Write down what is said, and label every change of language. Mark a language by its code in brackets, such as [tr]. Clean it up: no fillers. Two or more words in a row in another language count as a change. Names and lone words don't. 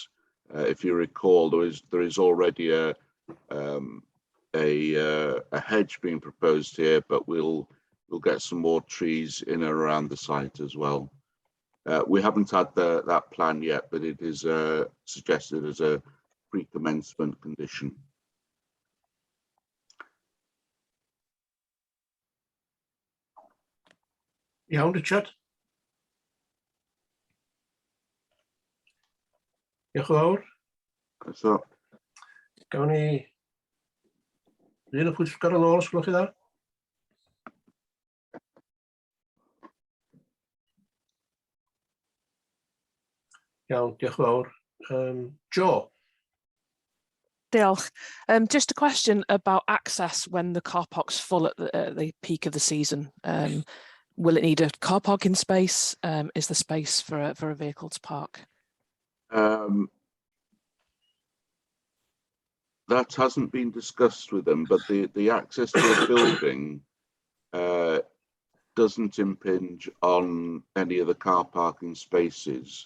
[en] If you recall, there is already a hedge being proposed here, but we'll get some more trees in and around the site as well. We haven't had that plan yet, but it is suggested as a pre-commencement condition. [cy] Iawn, Richard. Diolch yn fawr. So, Gawn ni Dwi'n pwyllgor yn ôl, os gwelwch chi dda. Iawn, diolch yn fawr. Joe. Diolch. [en] Just a question about access when the car park's full at the peak of the season. Will it need a car parking space? Is there space for a vehicle to park? That hasn't been discussed with them, but the access to the building doesn't impinge on any of the car parking spaces.